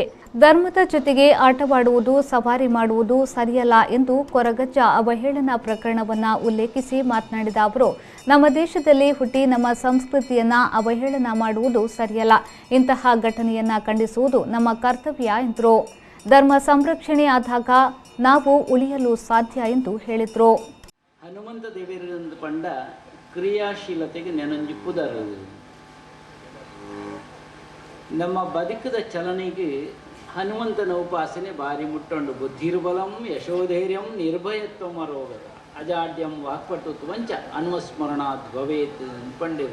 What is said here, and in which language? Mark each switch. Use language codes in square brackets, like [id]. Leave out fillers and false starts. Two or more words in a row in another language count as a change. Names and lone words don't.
[kn] ಧರ್ಮದ ಜೊತೆಗೆ ಆಟವಾಡುವುದು, ಸವಾರಿ ಮಾಡುವುದು ಸರಿಯಲ್ಲ ಎಂದು ಕೊರಗಜ್ಜ ಅವಹೇಳನ ಪ್ರಕರಣವನ್ನು ಉಲ್ಲೇಖಿಸಿ ಮಾತನಾಡಿದ ಅವರು, ನಮ್ಮ ದೇಶದಲ್ಲಿ ಹುಟ್ಟಿ ನಮ್ಮ ಸಂಸ್ಕೃತಿಯನ್ನ ಅವಹೇಳನ ಮಾಡುವುದು ಸರಿಯಲ್ಲ. ಇಂತಹ ಘಟನೆಯನ್ನ ಖಂಡಿಸುವುದು ನಮ್ಮ ಕರ್ತವ್ಯ ಎಂದರು. ಧರ್ಮ ಸಂರಕ್ಷಣೆ ಆದಾಗ ನಾವು ಉಳಿಯಲು ಸಾಧ್ಯ ಎಂದು ಹೇಳಿದರು. [tcy] ಹನುಮಂತ ದೇವರಿಂದ ಪಂಡ ಕ್ರಿಯಾಶೀಲತೆಗೆ ನೆನಂಜಿ ಪುದರು ನಮ್ಮ ಬದುಕದ ಚಲನೆಗೆ ಹನುಮಂತನ ಉಪಾಸನೆ ಬಾರಿ ಮುಟ್ಟೊಂಡು. [sa] ಬುದ್ಧಿರ್ಬಲಂ ಯಶೋಧೈರ್ಯಂ ನಿರ್ಭಯತ್ವ ರೋಗದ ಅಜಾಡ್ಯಂ ವಾಕ್ಪಟುತ್ವಂಚ ಅನುಸ್ಮರಣಾತ್ ಭವೇತ್ ಪಂಡಿರು.